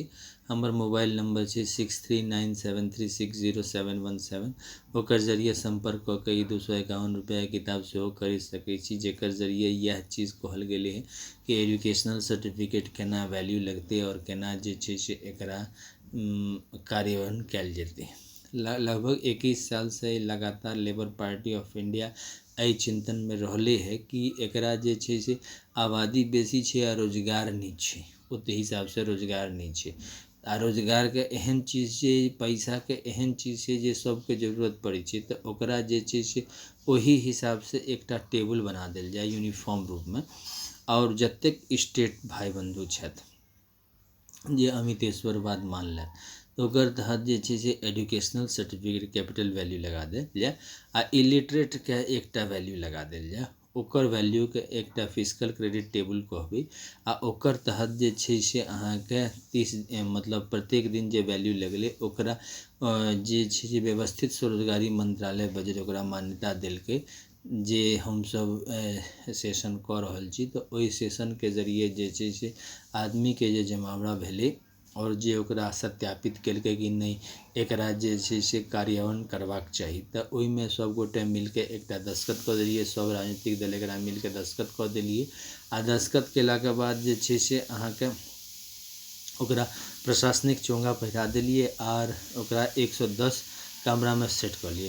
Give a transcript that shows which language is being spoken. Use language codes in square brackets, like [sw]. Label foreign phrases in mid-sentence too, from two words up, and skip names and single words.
[mai] हमर मोबाइल नंबर छै 6397360717, ओकर जरिए संपर्क कऽ के ई 251 रुपैआ किताब सेहो खरीद सकै छी, जेकर जरिए इएह चीज कहल गेलै है कि [en] educational certificate [mai] केना वैल्यू लगतै और केना जे छै से एकरा कार्यान्वयन कयल जेतै। लगभग 21 साल से लगातार लेबर पार्टी ऑफ इंडिया एहि चिंतन में रहले है कि एकरा जे छै से आबादी बेसी छै आ रोजगार नहीं छै, ओते हिसाब से रोजगार नहीं छै, आ रोजगार के एहन चीज छै, पैसा के एहन चीज छै जे सबके जरूरत पड़ै छै, तऽ ओकरा जे छै से ओही हिसाब से एकटा टेबल बना देल जाय यूनिफॉर्म रूप में, और जतेक स्टेट भाई बंधु छथि जे अमितेश्वरवाद मानलथि तऽ ओकर तहत जे छै से [en] educational certificate capital value [mai] लगा देल जाय, आ इलिटरेटके एकटा वैल्यू लगा देल जाय, ओकर वैल्यूके एकटा [en] physical credit table [mai] कहबै, आ ओकर तहत जे छै से अहाँके 30 मतलब प्रत्येक दिन जे वैल्यू लगलै ओकरा जे छै से व्यवस्थित स्वरोजगारी मंत्रालय बजट ओकरा मान्यता देलकै जे हमसब सेशन कऽ रहल छी तऽ ओहि सेशनके जरिए जे छै से आदमीके जे जमावड़ा भेलै और जे ओकरा सत्यापित केलकै कि नहि एकरा जे छै से कार्यान्वयन करबाक चाही, तऽ ओहिमे सब गोटे मिलके एकटा दस्तखत कऽ देलिए, सब राजनीतिक दल एकरा मिलके दस्तखत कऽ देलिए आ दस्तखत केलाके बाद जे छै से अहाँके ओकरा प्रशासनिक चोंगा पहिरा देलिए आर ओकरा 110 कमरामे सेट कऽ लिए।